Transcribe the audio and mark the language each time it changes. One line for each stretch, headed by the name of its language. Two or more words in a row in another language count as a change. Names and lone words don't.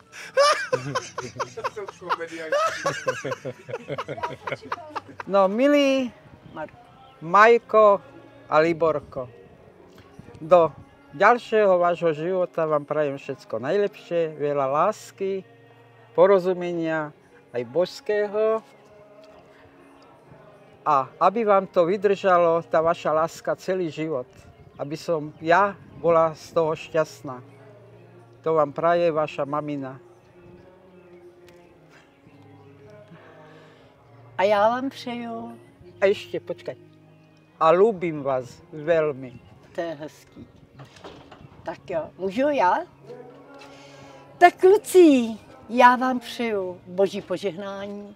Slovak: No, milí Majko a Liborko, do ďalšieho vášho života vám prajem všetko najlepšie, veľa lásky, porozumenia aj božského a aby vám to vydržalo, tá vaša láska celý život, aby som ja bola z toho šťastná. To vám praje vaša mamina.
Czech: A já vám přeju. A ještě, počkej.
Slovak: A ľúbim vás veľmi.
Czech: To je hezký. Tak jo, můžu já? Tak kluci, já vám přeju boží požehnání.